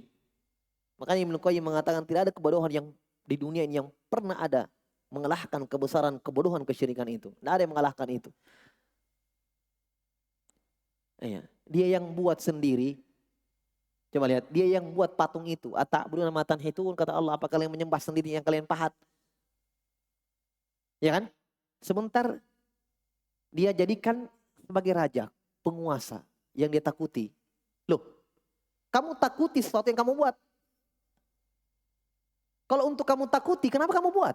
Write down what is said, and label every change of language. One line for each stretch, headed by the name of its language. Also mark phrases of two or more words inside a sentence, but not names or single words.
Indonesian: Makanya Ibnu Qayyim mengatakan tidak ada kebodohan yang di dunia ini yang pernah ada mengalahkan kebesaran kebodohan kesyirikan itu. Tidak ada yang mengalahkan itu. Iya. Dia yang buat sendiri. Coba lihat, dia yang buat patung itu.
Arabic: أتعبدون ما تنحتون,
Indonesian: kata Allah, apa kalian menyembah sendiri yang kalian pahat? Ya kan? Sebentar dia jadikan sebagai raja, penguasa yang dia takuti. Loh, kamu takuti sesuatu yang kamu buat. Kalau untuk kamu takuti, kenapa kamu buat?